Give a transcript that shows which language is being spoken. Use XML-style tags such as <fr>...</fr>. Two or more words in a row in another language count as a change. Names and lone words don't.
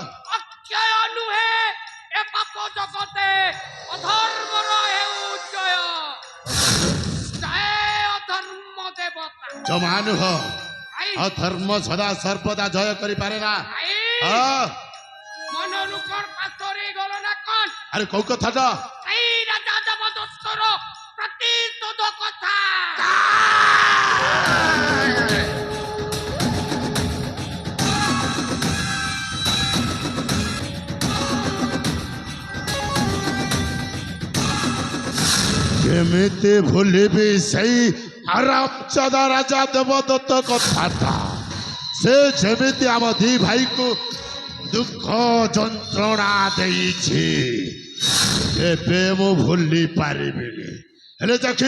<or>ଅକ୍ଷୟ ନୁହେଁ ଏ ପାପ ଜଗତେ ଅଧର୍ମର ହେଉ ଜୟ ଜୟ ଅଧର୍ମ ଦେବତା ଜମା ନୁହ ଭାଇ ଅଧର୍ମ ସଦା ସର୍ବଦା ଜୟ କରିପାରେ ନା ଭାଇ ହଁ ମନରୁ କଣ ପାତରି ଗଲ ନା କଣ ଆରେ କୋଉ କଥାଟା ଏଇ ରାଜା ଦେବଦତ୍ତର ପ୍ରତିଶୋଧ କଥା କେମିତି ଭୁଲିବି ସେଇ ଆରାମଚଦା ରାଜା ଦେବଦତ୍ତ କଥାଟା ସେ ଯେମିତି ଆମ ଦି ଭାଇକୁ ଦୁଃଖ ଯନ୍ତ୍ରଣା ଦେଇଛି ଏବେ ମୁଁ ଭୁଲି ପାରିବିନି ହେଲେ ଚାଖି</or>